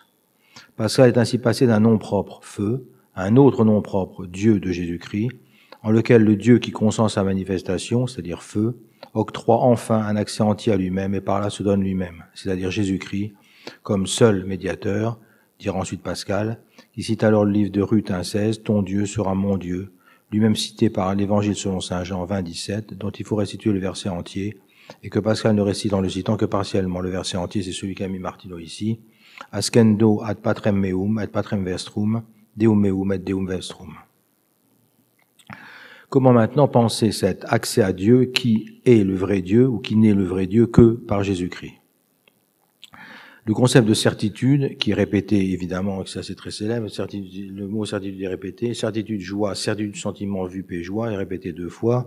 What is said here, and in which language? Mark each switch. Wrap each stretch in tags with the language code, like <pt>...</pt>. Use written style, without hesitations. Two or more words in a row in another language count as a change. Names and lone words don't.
<fr>Pascal est ainsi passé d'un nom propre, feu, à un autre nom propre, Dieu de Jésus-Christ, en lequel le Dieu qui consent sa manifestation, c'est-à-dire feu, octroie enfin un accès entier à lui-même et par là se donne lui-même, c'est-à-dire Jésus-Christ, comme seul médiateur, dira ensuite Pascal, qui cite alors le livre de Ruth 1,16, « Ton Dieu sera mon Dieu », lui-même cité par l'Évangile selon saint Jean 20,17, dont il faut restituer le verset entier, et que Pascal ne récite en le citant que partiellement. Le verset entier, c'est celui qu'a mis Martino ici.</fr> <la>Ascendo ad patrem meum, ad patrem vestrum, deum meum et deum vestrum.</la> <fr>Comment maintenant penser cet accès à Dieu qui est le vrai Dieu ou qui n'est le vrai Dieu que par Jésus-Christ? Le concept de certitude, qui est répété évidemment, ça c'est très célèbre, le mot certitude est répété, certitude joie, certitude sentiment vue paix joie est répété 2 fois.</fr>